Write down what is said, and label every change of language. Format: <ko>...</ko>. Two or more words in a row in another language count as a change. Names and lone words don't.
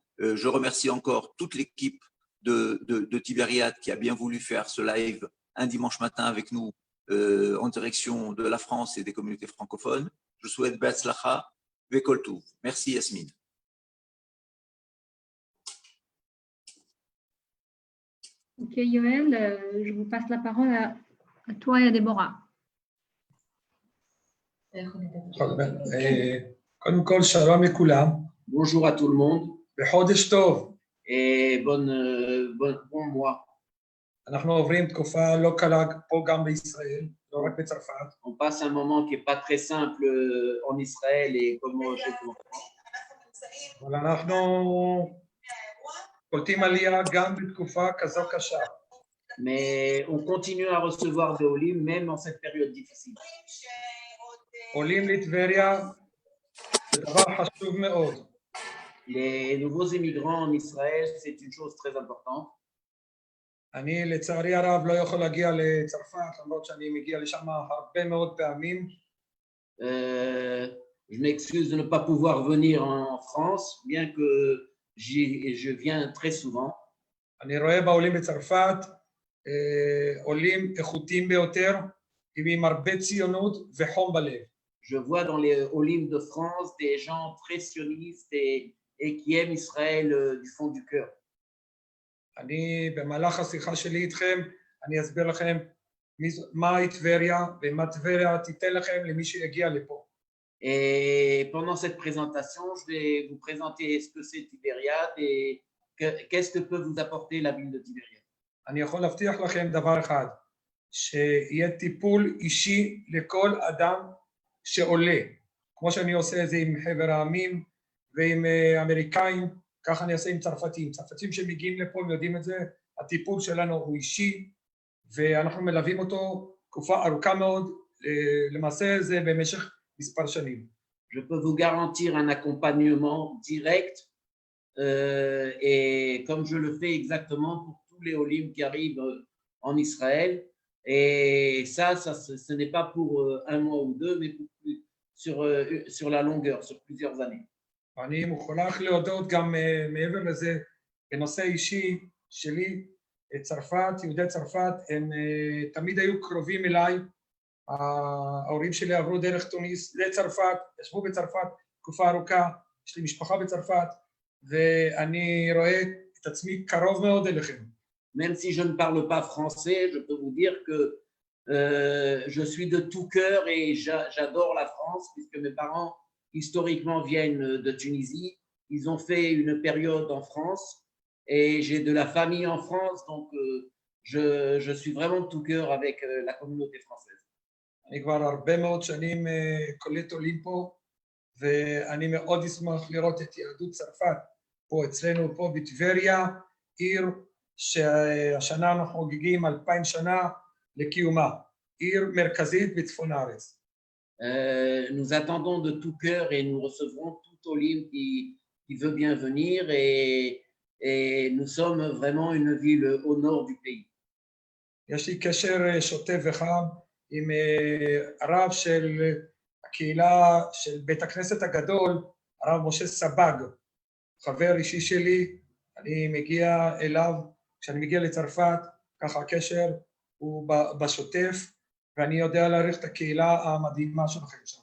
<fr>Je remercie encore toute l'équipe de Tibériade qui a bien voulu faire ce live un dimanche matin avec nous en direction de la France et des communautés francophones. Je souhaite</fr> <he>בהצלחה וכל טוב.</he> <fr>Merci Yasmine. Ok Yoel, je vous passe la parole à toi et à Déborah.</fr> <he>קודם כל, שלום לכולם,</he> <fr>Bonjour à tout le monde</fr> <he>בחודש טוב.</he> <fr>et bon mois.</fr> <he>אנחנו עוברים תקופה לא קלה פה גם בישראל, לא רק בצרפת.</he> <fr>On passe un moment qui n'est pas très simple en Israël et comme chez nous.</fr> <he>אבל אנחנו קולטים עלייה גם בתקופה כזו קשה.</he> <fr>Mais on continue à recevoir des Olim même dans cette période difficile.</fr> <he>עולים לטבריה, זה דבר חשוב מאוד.</he> <fr>Les nouveaux immigrants en Israël, c'est une chose très importante.</fr> <he>אני לצערי הרב לא יכול להגיע לצרפת, למרות שאני מגיע לשם הרבה מאוד פעמים.</he> <fr>Je m'excuse de ne pas pouvoir venir en France, bien que je viens très souvent.</fr> <he>אני רואה בעולים בצרפת עולים איכותיים ביותר, עם הרבה ציונות וחום בלב.</he> <fr>Je vois dans les Olim de France des gens très sionistes et qui aiment Israël du fond du cœur.</fr> <he>אני במהלך השיחה שלי איתכם, אני אסביר לכם מהי טבריה ומה טבריה תיתן לכם למי שיגיע לפה.</he> <fr>Et pendant cette présentation, je vais vous présenter ce que c'est Tibériade et qu'est-ce que peut vous apporter la ville de Tibériade.</fr> <he>אני יכול להבטיח לכם דבר אחד, שיהיה טיפול אישי לכל אדם שעולה, כמו שאני עושה את זה עם חבר העמים ועם אמריקאים, ככה אני אעשה עם צרפתים. צרפתים שמגיעים לפה, הם יודעים את זה, הטיפול שלנו הוא אישי, ואנחנו מלווים אותו תקופה ארוכה מאוד, למעשה זה במשך מספר שנים.</he> <fr>Je peux vous garantir un accompagnement direct et comme je le fais exactement pour tous les Olim qui arrivent en Israël. Et ça ce n'est pas pour un mois ou deux, mais sur la longueur, sur plusieurs années.</fr> <he>אני מוכרח להודות גם מעבר לזה, בנושא אישי שלי, צרפת, יהודי צרפת, הם תמיד היו קרובים אליי. ההורים שלי עברו דרך תוניס לצרפת, ישבו בצרפת תקופה ארוכה, יש לי משפחה בצרפת, ואני רואה את עצמי קרוב מאוד אליכם.</he> <fr>Même si je ne parle pas français, je peux vous dire que je suis de tout cœur et j'adore la France, puisque mes parents, historiquement, viennent de Tunisie. Ils ont fait une période en France et j'ai de la famille en France, donc je suis vraiment de tout cœur avec la communauté française.</fr> <he>אני כבר הרבה מאוד שנים קולט עולים פה, ואני מאוד אשמח לראות את יהדות צרפת פה אצלנו, פה בטבריה, עיר שהשנה אנחנו חוגגים 2000 שנה לקיומה, עיר מרכזית בצפון הארץ.</he> <fr>Nous attendons de tout cœur et nous recevrons tout Olim qui veut bien venir et nous sommes vraiment une ville au nord du pays.</fr> <he>יש לי קשר שוטף וחם עם הרב של הקהילה של בית הכנסת הגדול, הרב משה סבג, חבר אישי שלי, אני מגיע אליו, כשאני מגיע לצרפת, ככה הקשר הוא בשוטף, ואני יודע להעריך את הקהילה המדהימה שלכם שם.</he>